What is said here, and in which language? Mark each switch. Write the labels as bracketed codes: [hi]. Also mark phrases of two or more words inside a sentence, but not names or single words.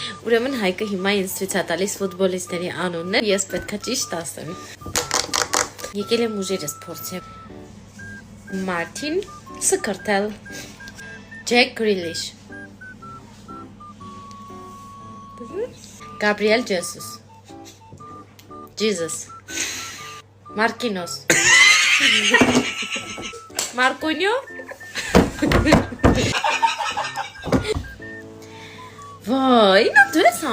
[hy] Ուրեմն Հայկը հիմա ինձ ցույց է տալիս ֆուտբոլիստների անունները, ես պետքա ճիշտ ասեմ։ Եկել եմ ուժերս փորձեմ։ Martin Skrtel, Jack Grealish, Gabriel Jesus, Marquinhos, Marquinho, Vay, inatüresen.